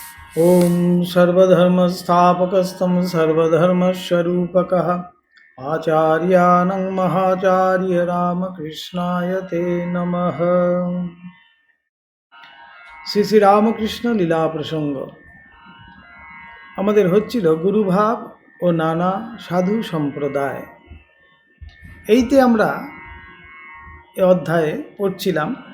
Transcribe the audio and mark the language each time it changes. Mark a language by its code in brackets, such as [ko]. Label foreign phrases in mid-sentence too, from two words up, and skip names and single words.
[sa] ॐ सर्वधर्मस्थापकस्तं सर्वधर्मस्वरूपकः आचार्यानं महाचार्य रामकृष्णाय ते नमः। [bn] শ্রী শ্রী রামকৃষ্ণ লীলা প্রসঙ্গ আমাদের হচ্ছিল গুরুভাব ও নানা সাধু সম্প্রদায়। এইতে আমরা এ অধ্যায়ে পড়ছিলাম।